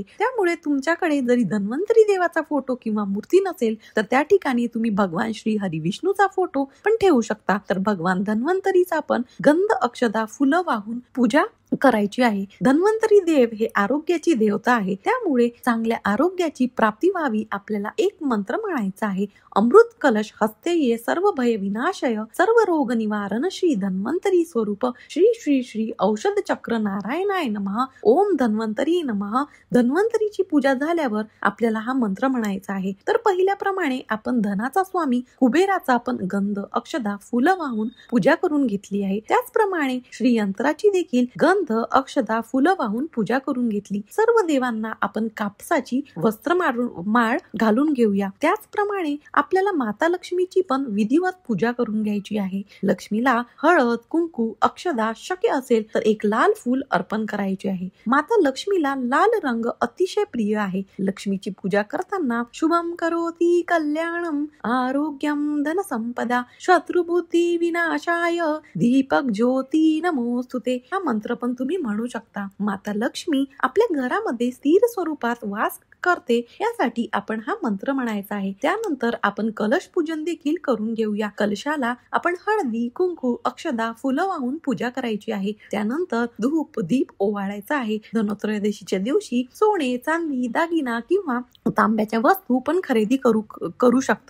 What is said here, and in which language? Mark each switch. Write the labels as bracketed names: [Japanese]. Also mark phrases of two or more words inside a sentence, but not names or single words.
[Marathi] त्यामुळे तुमच्याकडे जरी धन्वंतरी देवाचा फोटो किंवा मूर्ती नसेल तर त्या ठिकाणी तुम्ही भगवान श्री हरी विष्णूचा फोटो पण ठेवू शकता. तर भगवान धन्वंतरीचा पण गंध, अक्षता, फुलं वाहून पूजा करायची आहे. धन्वंतरी देव हे आरोग्याची देवता आहे, त्यामुळे चांगल्या आरोग्याची प्राप्ती व्हावी आपल्याला एक मंत्र म्हणायचा आहे. [Sanskrit] अमृत कलश हस्ते ये सर्व भय विनाशय सर्व रोग निवारण श्री धन्वंतरी स्वरूप श्री श्री श्री औषध चक्र नारायणाय नमः. ओम धन्वंतरी नमः. [Marathi] धन्वंतरीची पूजा झाल्यावर आपल्याला हा मंत्र म्हणायचा आहे. तर पहिल्याप्रमाणे आपण धनाचा स्वामी कुबेराचा आपण गंध, अक्षता, फुलं वाहून पूजा करून घेतली आहे. त्याचप्रमाणे श्रीयंत्राची देखील गंध, अक्षता, फुलं वाहून पूजा करून घेतली. सर्व देवांना आपण कापसाची वस्त्र माळ घालून घेऊया. त्याचप्रमाणे आपल्याला माता लक्ष्मीची पण विधिवत पूजा करून घ्यायची आहे. लक्ष्मीला हळद, कुंकू, अक्षता, शक्य असेल तर एक लाल फूल अर्पण करायचे आहे. माता लक्ष्मीला लाल रंग अतिशय प्रिय आहे. लक्ष्मीची पूजा करताना [Sanskrit] शुभम करोति कल्याणम आरोग्यम धनसंपदा शत्रुबुद्धी विनाशाय दीपक ज्योती नमोस्तुते [Marathi] हा मंत्र पण तुम्ही म्हणू शकता. माता लक्ष्मी आपल्या घरामध्ये स्थिर स्वरूपात वास करते यासाठी आपण हा मंत्र म्हणायचा आहे. त्यानंतर आपण कलश पूजन देखील करून घेऊया. कलशाला आपण हळदी, कुंकू, अक्षदा, फुलं वाहून पूजा करायची आहे. त्यानंतर धूप, दीप ओवाळायचा आहे. धनत्रयोदशीच्या दिवशी सोने, चांदी, दागिना किंवा तांब्याच्या वस्तू पण खरेदी करू शकता.